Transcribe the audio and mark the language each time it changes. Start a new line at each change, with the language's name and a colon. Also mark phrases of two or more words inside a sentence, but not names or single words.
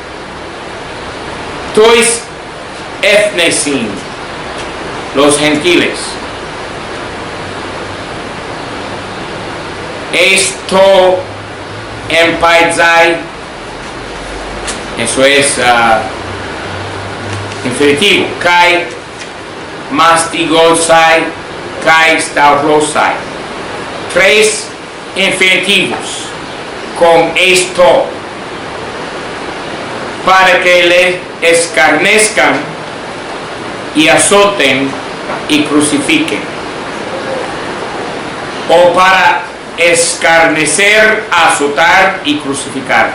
Greek: τοῖς ἔθνεσιν,
Spanish: los gentiles. Esto empaizai, eso es infinitivo.
Greek: καὶ μαστιγῶσαι, καὶ σταυρῶσαι.
Spanish: 3 infinitivos con esto para que le escarnezcan y azoten y crucifiquen, o para escarnecer, azotar y crucificar.